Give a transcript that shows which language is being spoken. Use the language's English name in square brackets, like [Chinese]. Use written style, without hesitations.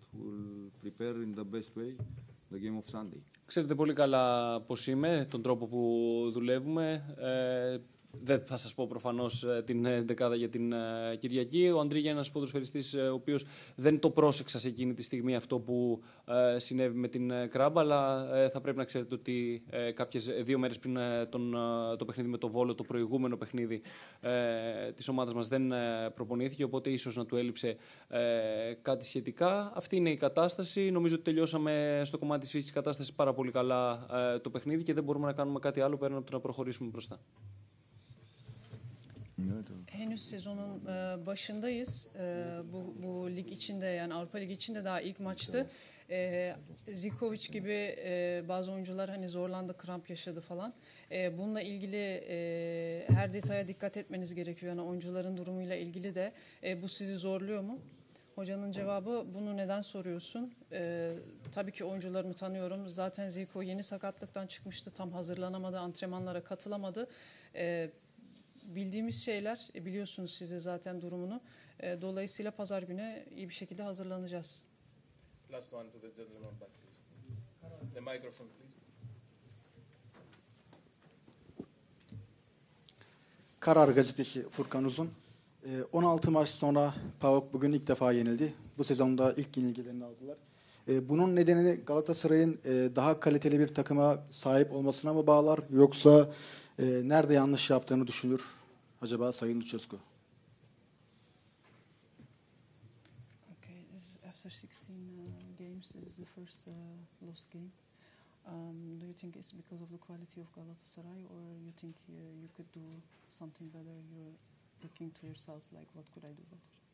[English] We'll prepare in the best way the game of Sunday. [Greek] Ξέρετε πολύ καλά πώς είμαι, τον τρόπο που δουλεύουμε. Δεν θα σας πω προφανώς την δεκάδα για την Κυριακή. Ο Αντρίγια είναι ένας ποδοσφαιριστής ο οποίος δεν το πρόσεξα σε εκείνη τη στιγμή αυτό που συνέβη με την Κράμπα, αλλά θα πρέπει να ξέρετε ότι κάποιες 2 μέρες πριν το παιχνίδι με το Βόλο, το προηγούμενο παιχνίδι της ομάδας μας δεν προπονήθηκε, οπότε ίσως να του έλειψε κάτι σχετικά. Αυτή είναι η κατάσταση. Νομίζω ότι τελειώσαμε στο κομμάτι της φύσης κατάστασης πάρα πολύ καλά το παιχνίδι και δεν μπορούμε να κάνουμε κάτι άλλο πέραν από το να προχωρήσουμε μπροστά. [Turkish] Henüz sezonun başındayız. Bu lig içinde yani Avrupa Ligi içinde daha ilk maçtı. Zivkovic gibi bazı oyuncular hani zorlandı, kramp yaşadı falan. Bununla ilgili her detaya dikkat etmeniz gerekiyor. Yani oyuncuların durumuyla ilgili de bu sizi zorluyor mu? Hocanın cevabı bunu neden soruyorsun? Tabii ki oyuncularımı tanıyorum. Zaten Zico yeni sakatlıktan çıkmıştı. Tam hazırlanamadı, antrenmanlara katılamadı. Bildiğimiz şeyler, biliyorsunuz siz de zaten durumunu. Dolayısıyla pazar günü iyi bir şekilde hazırlanacağız. [English] Last one to the gentleman back, please. The microphone, please. [Turkish] Karar Gazetesi Furkan Uzun. 16 maç sonra PAOK bugün ilk defa yenildi. Bu sezonda ilk yenilgilerini aldılar. Bunun nedeni Galatasaray'ın daha kaliteli bir takıma sahip olmasına mı bağlar? Yoksa nerede yanlış yaptığını düşünür acaba Sayın Lucescu? [English] Okay, after 16 games, this is the first lost game. Do you think it's because of the quality of Galatasaray, or you think you could do something better? You're looking to yourself like, what could I do better?